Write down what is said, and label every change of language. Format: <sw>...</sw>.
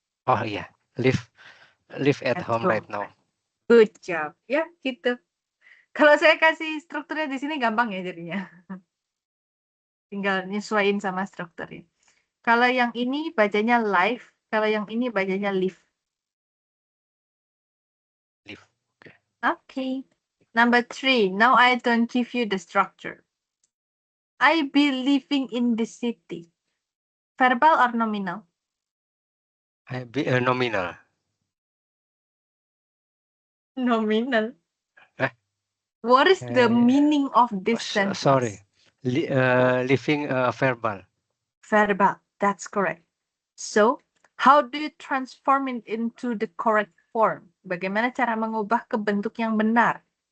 <en>Oh iya, live at home right now. Good job.</en> <id>Ya, gitu. Kalau saya kasih strukturnya di sini gampang ya jadinya. Tinggal nyesuaiin sama strukturnya. Kalau yang ini bacanya live, kalau yang ini bacanya live.</id> <en>Live. Okay. Okay. Number 3. Now I don't give you the structure. I be living in the city. Verbal or nominal? I be nominal. Nominal. What is the meaning of this sentence? Sorry. Living verbal. Verbal. That's correct. So, how do you transform it into the correct form?</en> <id>Bagaimana cara mengubah ke bentuk yang benar?</id>